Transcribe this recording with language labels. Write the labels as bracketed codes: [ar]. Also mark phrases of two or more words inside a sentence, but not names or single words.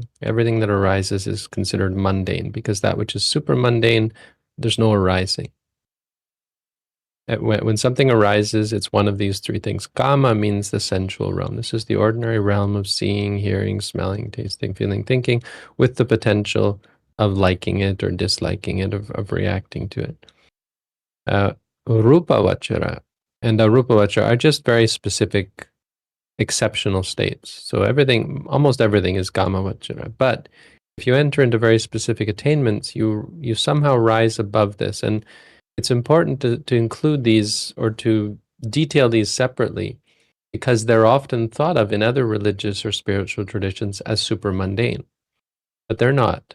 [en] Everything that arises is considered mundane, because that which is super mundane, there's no arising. When something arises, it's one of these 3 things. Kama means the sensual realm. This is the ordinary realm of seeing, hearing, smelling, tasting, feeling, thinking, with the potential of liking it or disliking it, of reacting to it. [pi] Rupa vachara [en] and [pi] arupa vachara [en] are just very specific exceptional states. So almost everything is [pi] kama vachara. [en] But if you enter into very specific attainments, you somehow rise above this. And it's important to include these or to detail these separately, because they're often thought of in other religious or spiritual traditions as super mundane. But they're not.